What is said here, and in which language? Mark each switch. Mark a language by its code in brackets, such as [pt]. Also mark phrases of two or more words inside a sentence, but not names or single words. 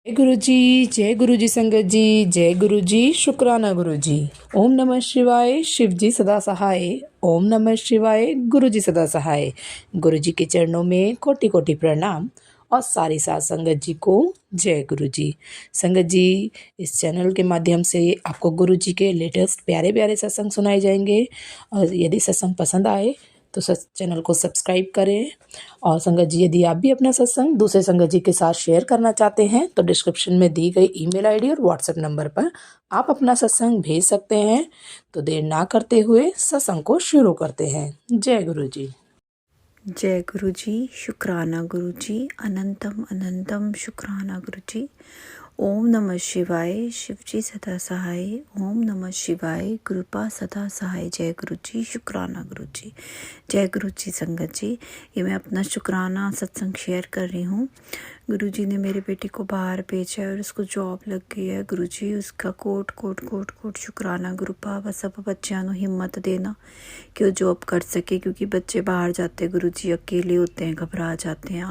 [hi] जय गुरु जी संगत जी, जय गुरु जी, शुक्राना गुरु जी। [sa] ओम नमः शिवाय, [hi] शिव जी सदा सहाय। [sa] ओम नमः शिवाय, [hi] गुरु जी सदा सहाय। गुरु जी के चरणों में कोटि कोटि प्रणाम और सारी साथ संगत जी को जय गुरु जी। संगत जी, इस चैनल के माध्यम से आपको गुरु जी के लेटेस्ट प्यारे प्यारे सत्संग सुनाए जाएंगे और यदि सत्संग पसंद आए तो चैनल को सब्सक्राइब करें। और संगत जी, यदि आप भी अपना सत्संग दूसरे संगत जी के साथ शेयर करना चाहते हैं तो डिस्क्रिप्शन में दी गई [en] email ID [hi] और व्हाट्सएप नंबर पर आप अपना सत्संग भेज सकते हैं। तो देर ना करते हुए सत्संग को शुरू करते हैं। जय गुरु जी। जय गुरु जी, शुक्राना गुरु जी, अनंतम अनंतम शुक्राना गुरु जी। [sa] ओम नमः शिवाय, [hi] शिव जी सदा सहाय। [sa] ओम नमः शिवाय, [hi] कृपा सदा सहाय। जय गुरु जी, शुक्राना गुरु जी। जय गुरु जी संगत जी। ये मैं अपना शुक्राना सत्संग शेयर कर रही हूँ। गुरु जी ने मेरे बेटे को बाहर भेजा है और उसको जॉब लग गई है। गुरु जी उसका कोट कोट कोट कोट शुक्राना गुरु पावा। सब बच्चों को हिम्मत देना कि वो जॉब कर सके, क्योंकि बच्चे बाहर जाते गुरु जी अकेले होते हैं, घबरा जाते हैं।